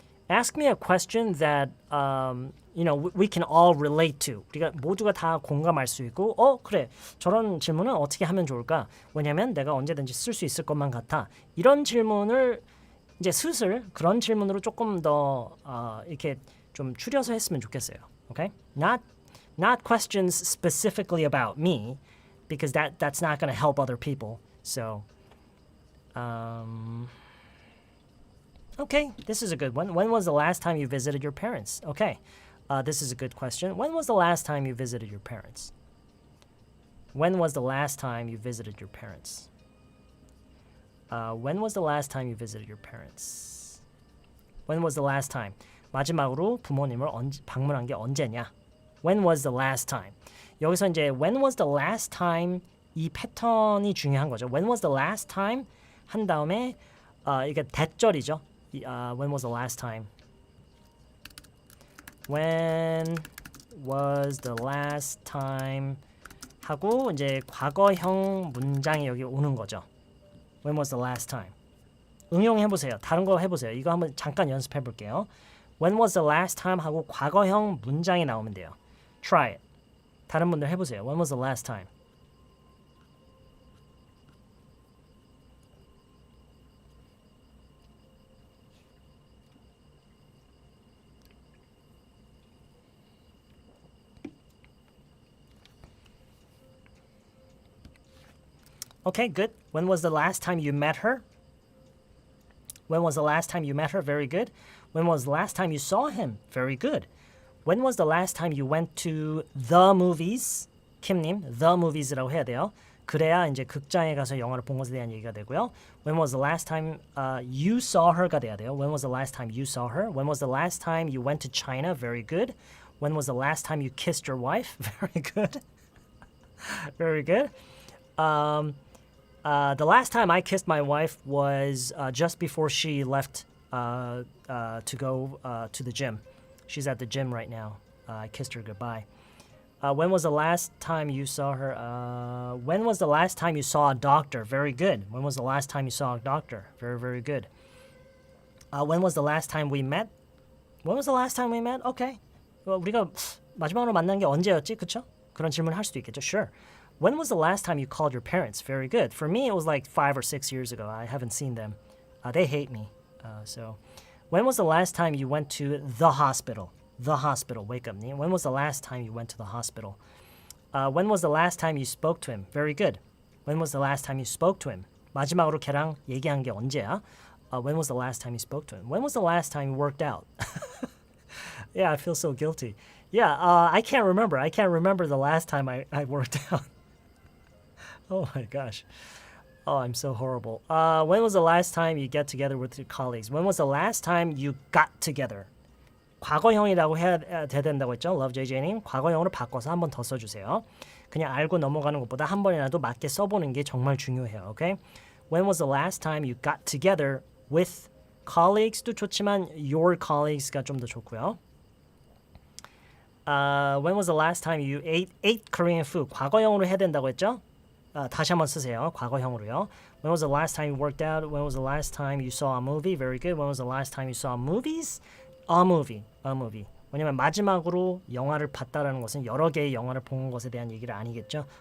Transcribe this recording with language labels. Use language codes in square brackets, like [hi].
[en] Ask me a question that we can all relate to. [ko] 우리가 모두가 다 공감할 수 있고, 그래. 저런 질문은 어떻게 하면 좋을까? 왜냐면 내가 언제든지 쓸 수 있을 것만 같아. 이런 질문을 이제 슬슬 그런 질문으로 조금 더 이렇게 좀 추려서 했으면 좋겠어요. [en] Okay? Not questions specifically about me, because that's not going to help other people. So, okay, this is a good one. When was the last time you visited your parents? Okay, this is a good question. When was the last time you visited your parents? When was the last time you visited your parents? When was the last time you visited your parents? When was the last time? [ko] 마지막으로 부모님을 방문한 게 언제냐? [en] When was the last time? [ko] 여기서 이제 [en] when was the last time [ko] 이 패턴이 중요한 거죠. [en] When was the last time [ko] 한 다음에 이게 대절이죠. [en] When was the last time? When was the last time [ko] 하고 이제 과거형 문장이 여기 오는 거죠. [en] When was the last time? [ko] 응용해 보세요. 다른 거 해보세요. 이거 한번 잠깐 연습해 볼게요. When was the last time 하고 과거형 문장이 나오면 돼요. [en] Try it. [ko] 다른 분들 해보세요. [en] When was the last time? Okay, good. When was the last time you met her? When was the last time you met her? Very good. When was the last time you saw him? Very good. When was the last time you went to the movies? [ko] 킴님, [en] the movies [ko] 라고 해야 돼요. 그래야 이제 극장에 가서 영화를 본 것에 대한 얘기가 되고요. [en] When was the last time you saw her [ko] 가 돼야 돼요. [en] When was the last time you saw her? When was the last time you went to China? Very good. When was the last time you kissed your wife? Very good. Very good. The last time I kissed my wife was just before she left to go to the gym. She's at the gym right now. I kissed her goodbye. When was the last time you saw her? When was the last time you saw a doctor? Very good. When was the last time you saw a doctor? Very, very good. When was the last time we met? When was the last time we met? Okay. [ko] 우리가 마지막으로 만난 게 언제였지? 그쵸? 그런 질문을 할 수도 있겠죠. [en] Sure. When was the last time you called your parents? Very good. For me, it was like 5 or 6 years ago. I haven't seen them. They hate me. So, when was the last time you went to the hospital? The hospital. Wake up. When was the last time you went to the hospital? When was the last time you spoke to him? Very good. When was the last time you spoke to him? [ko] 마지막으로 걔랑 얘기한 게 언제야? [en] When was the last time you spoke to him? When was the last time you worked out? Yeah, I feel so guilty. Yeah, I can't remember. I can't remember the last time I worked out. Oh my gosh. Oh, I'm so horrible. When was the last time you get together with your colleagues? When was the last time you got together? [ko] 과거형이라고 해야 된다고 했죠? LoveJJ님. 과거형으로 바꿔서 한 번 더 써주세요. 그냥 알고 넘어가는 것보다 한 번이라도 맞게 써보는 게 정말 중요해요. [en] Okay? When was the last time you got together with colleagues [ko] 도 좋지만 [en] your colleagues [ko] 가 좀 더 좋고요. [en] When was the last time you ate Korean food? [ko] 과거형으로 해야 된다고 했죠? 다시 한번 쓰세요. 과거형으로요. [en] When was the last time you worked out? When was the last time you saw a movie? Very good. When was the last time you saw movies? A movie. A movie. [ko] 왜냐면 마지막으로 영화를 봤다라는 것은 여러 개의 영화를 본 것에 대한 얘기를 아니겠죠.